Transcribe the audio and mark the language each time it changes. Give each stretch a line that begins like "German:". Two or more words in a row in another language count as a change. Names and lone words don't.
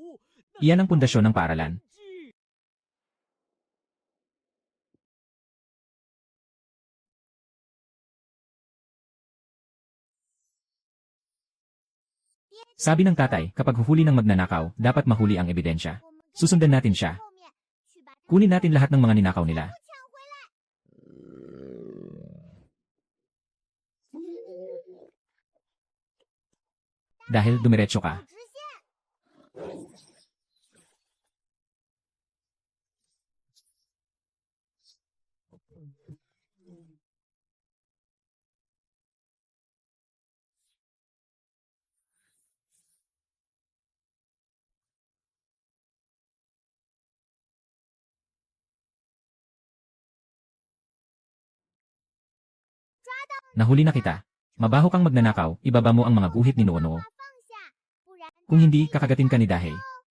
Filipino: Iyan ang pundasyon ng paaralan. Sabi ng tatay, kapag huhuli ng magnanakaw, dapat mahuli ang ebidensya.
Chinese: 我们
Filipino: Susundan natin siya.
Chinese: 后面去把它
Filipino: Kunin natin lahat ng mga ninakaw nila.
Chinese: 抢回来。
Filipino: Dahil dumiretso ka.
Chinese: 直线。
Filipino: Nahuli na kita. Mabaho kang magnanakaw, ibaba mo ang mga guhit ni Noono.
Chinese: 放下，不然
Filipino: Kung hindi, kakagatin ka ni Dahe.